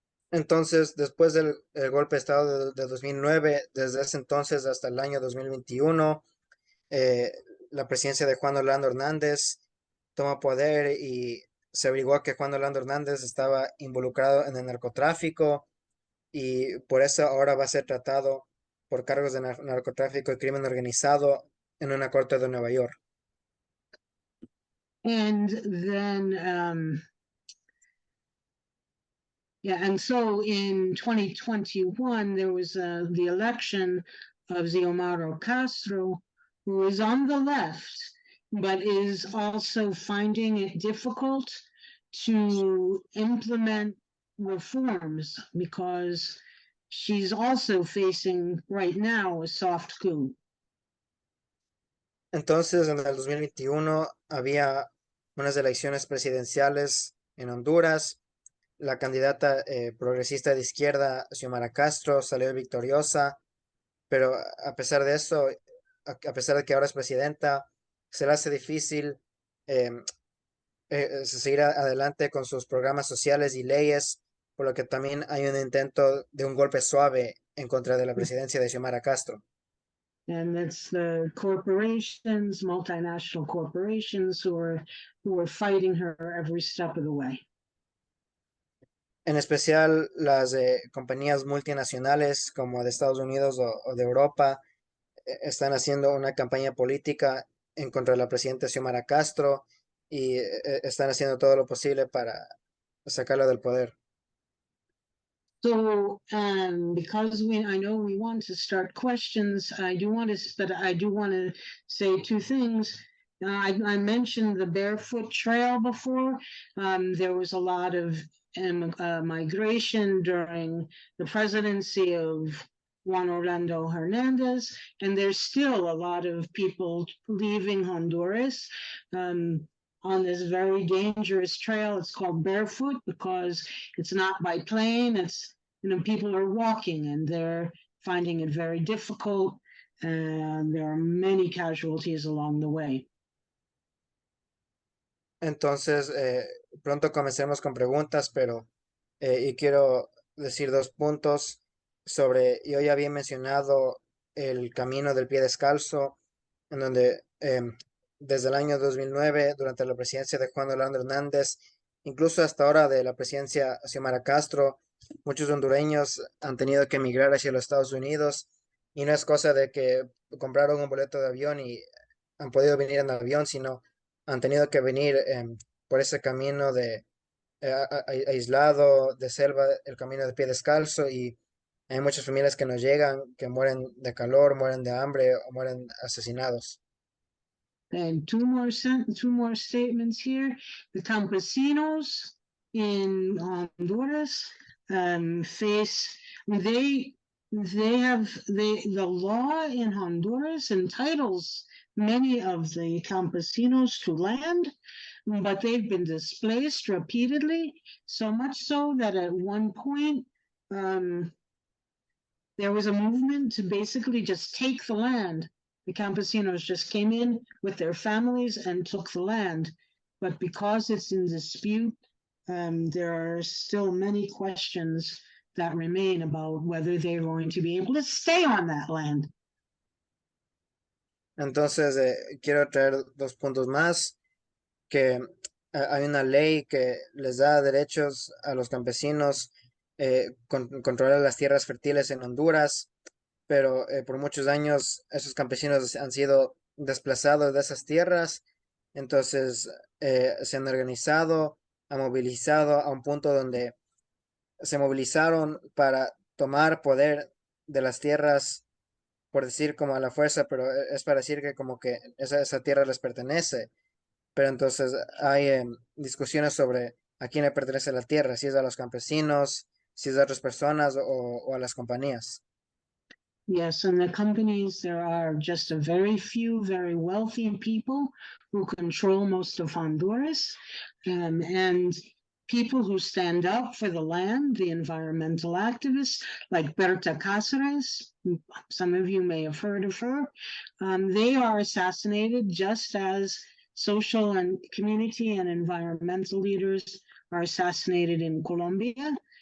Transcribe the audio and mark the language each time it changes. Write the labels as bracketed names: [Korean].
[Spanish] Entonces, después del golpe de estado de 2009, desde ese entonces hasta el año 2021, la presidencia de Juan Orlando Hernández tomó poder y se averiguó que Juan Orlando Hernández estaba involucrado en el narcotráfico y por eso ahora va a ser tratado por cargos de narcotráfico y crimen organizado en una corte de Nueva York. [English] And then and so in 2021, there was the election of Xiomara Castro, who is on the left, but is also finding it difficult to implement reforms because she's also facing right now a soft coup. [Spanish] Entonces, en el 2021 había unas elecciones presidenciales en Honduras. La candidata progresista de izquierda, Xiomara Castro, salió victoriosa, pero a pesar de eso, a pesar de que ahora es presidenta, se le hace difícil seguir adelante con sus programas sociales y leyes, por lo que también hay un intento de un golpe suave en contra de la presidencia de Xiomara Castro. [English] And it's the corporations, multinational corporations, who are fighting her every step of the way. [Spanish] en especial las compañías multinacionales como de Estados Unidos o de Europa, están haciendo una campaña política en contra de la presidenta Xiomara Castro y están haciendo todo lo posible para sacarla del poder. [English] So, because I know we want to start questions, I do want to say two things. I mentioned the barefoot trail before. There was a lot of migration during the presidency of Juan Orlando Hernandez, and there's still a lot of people leaving Honduras. On this very dangerous trail. It's called barefoot because it's not by plane. It's, people are walking and they're finding it very difficult. And there are many casualties along the way. [Spanish] Entonces, pronto comencemos con preguntas, pero y quiero decir 2 puntos sobre, yo ya había mencionado el camino del pie descalzo, en donde desde el año 2009, durante la presidencia de Juan Orlando Hernández, incluso hasta ahora de la presidencia de Xiomara Castro, muchos hondureños han tenido que emigrar hacia los Estados Unidos, y no es cosa de que compraron un boleto de avión y han podido venir en avión, sino han tenido que venir por ese camino de aislado, de selva, el camino de pie descalzo, y hay muchas familias que nos llegan, que mueren de calor, mueren de hambre o mueren asesinados. [English] And two more statements here. The campesinos in Honduras the law in Honduras entitles many of the campesinos to land, but they've been displaced repeatedly, so much so that at one point there was a movement to basically just take the land. The campesinos just came in with their families and took the land. But because it's in dispute, there are still many questions that remain about whether they're going to be able to stay on that land. [Spanish] Entonces, quiero traer 2 puntos más, que hay una ley que les da derechos a los campesinos, controlar las tierras fértiles en Honduras, pero por muchos años esos campesinos han sido desplazados de esas tierras, entonces se han organizado, han movilizado a un punto donde se movilizaron para tomar poder de las tierras, por decir como a la fuerza, pero es para decir que como que esa tierra les pertenece. Pero entonces hay discusiones sobre a quién le pertenece la tierra, si es a los campesinos, si es a otras personas o a las compañías. [English] Yes, and the companies, there are just a very few very wealthy people who control most of Honduras, and people who stand up for the land, the environmental activists like Berta Cáceres, some of you may have heard of her, they are assassinated just as social and community and environmental leaders are assassinated in Colombia.